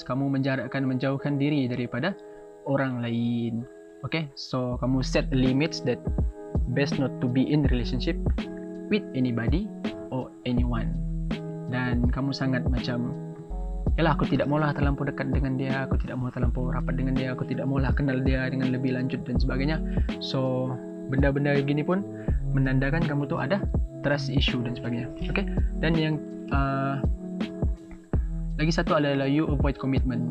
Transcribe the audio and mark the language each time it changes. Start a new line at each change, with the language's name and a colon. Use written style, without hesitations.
Malay: Kamu menjauhkan diri daripada orang lain.
English: Okay, so
Malay: kamu
English: set limits that best not to be in relationship with anybody or anyone.
Malay: Dan kamu sangat macam, yalah aku tidak maulah terlampau dekat dengan dia, aku tidak mau terlampau rapat dengan dia, aku tidak maulah kenal dia dengan lebih lanjut dan sebagainya. So benda-benda begini pun menandakan kamu tu ada trust issue dan sebagainya. Okay, dan yang lagi satu adalah
English: you avoid commitment.